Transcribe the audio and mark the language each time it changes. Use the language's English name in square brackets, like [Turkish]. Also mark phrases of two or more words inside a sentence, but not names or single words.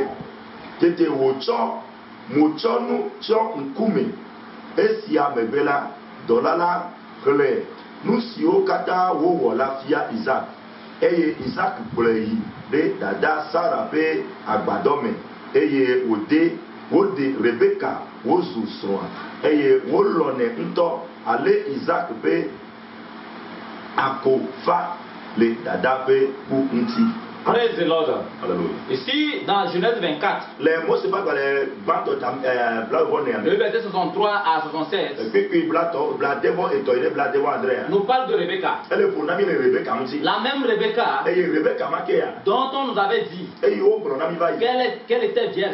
[Ewe] tete wocho mochonu cho nkume esi amebela dolala kle nusio kata wo wola fia Isaac eye Isaac plei de dada Sarah pe agbadome eye wode Rebecca wozu soa eye wolone nto ale Isaac pe akofa le dada pe ku nti. [English] Praise the Lord. [French] Alléluia. Ici, dans Genèse 24, les mots c'est pas les bandes le verset 63 à 67, nous parle de Rebecca. La même Rebecca dont on nous avait dit qu'elle était vierge.